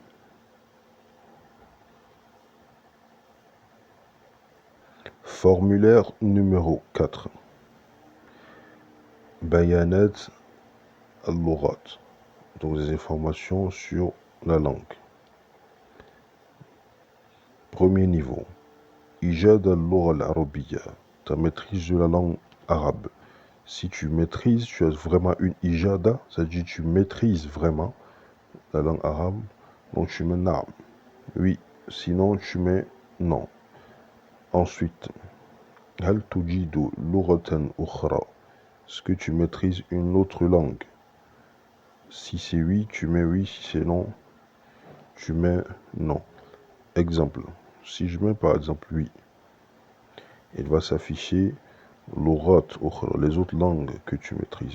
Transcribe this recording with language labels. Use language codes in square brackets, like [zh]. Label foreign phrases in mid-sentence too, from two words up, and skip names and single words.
[fr] Formulaire numéro 4. [ar] بيانات اللغات, [fr] donc des informations sur la langue. Premier niveau. [ar] إجادة اللغة العربية, [fr] ta maîtrise de la langue arabe. Si tu maîtrises, tu as vraiment une ijada, c'est-à-dire tu maîtrises vraiment la langue arabe, donc tu mets na'am. Oui, sinon tu mets non. Ensuite, [ar] هل تجيد لغة أخرى, [fr] est-ce que tu maîtrises une autre langue? Si c'est oui, tu mets oui, si c'est non, tu mets non. Exemple, si je mets par exemple oui, il va s'afficher les autres langues que tu maîtrises.